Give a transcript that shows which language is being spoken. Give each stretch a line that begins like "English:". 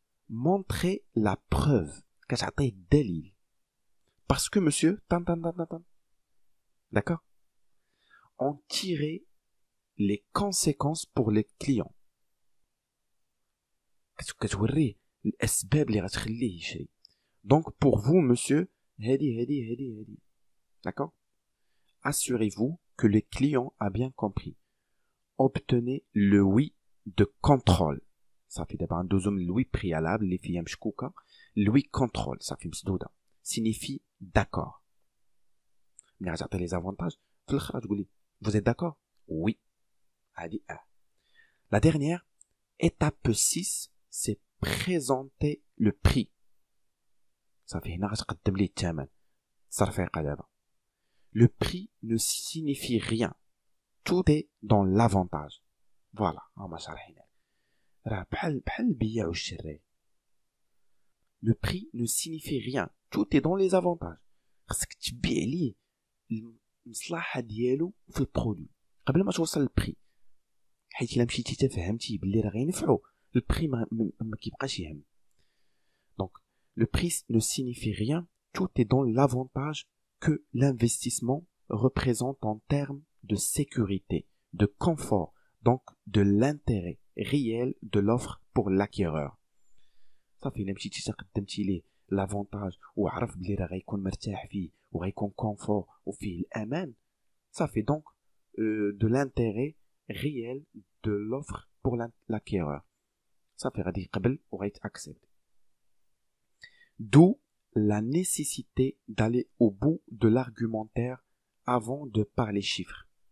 French: montrer la preuve،
Arabic: كتعطيه الدليل.
French: parce que monsieur tant. D'accord? En tirer les conséquences pour les clients.
Arabic: كتوريه الأسباب اللي غتخليه يشري.
French: Donc pour vous monsieur هادي. D'accord? Assurez-vous que le client a bien compris. Obtenez le oui de contrôle.
Arabic: صافي دابا ندوزو من الوي préalable اللي فيها مشكوكة. الوي contrôle صافي مسدودة.
French: Signifie d'accord.
Arabic: ملي غتعطي لي زافونتاج في الاخر تقول لي
French: vous êtes d'accord? Oui. هادي La dernière étape 6 c'est présenter le prix.
Arabic: صافي هنا غتقدم لي الثمن التصرفيقه دابا.
French: Le prix ne signifie rien. Tout est dans l'avantage.
Arabic: Voilà, هما شارحين راه بحال البيع والشراء.
French: Le prix ne signifie rien. Tout est dans les avantages.
Arabic: خاصك تبيع ليه المصلحه ديالو في البرودوي قبل ما توصل للبري، حيت الا مشيتي تفهمتي باللي راه غينفعو البري ما كيبقاش يهم.
French: Donc le prix ne signifie rien, tout est dans l'avantage que l'investissement représente en termes de sécurité, de confort, donc de l'intérêt réel de l'offre pour l'acquéreur.
Arabic: صافي الا مشيتي تقدمتي ليه لافونتاج وعرف بلي راه غيكون مرتاح فيه وغيكون كونفور وفيه الامان، صافي دونك
French: de l'intérêt réel de l'offre pour l'acquéreur.
Arabic: صافي غادي يقبل وغيتاكسبت.
French: D'où la nécessité d'aller au bout de l'argumentaire avant de parler chiffres.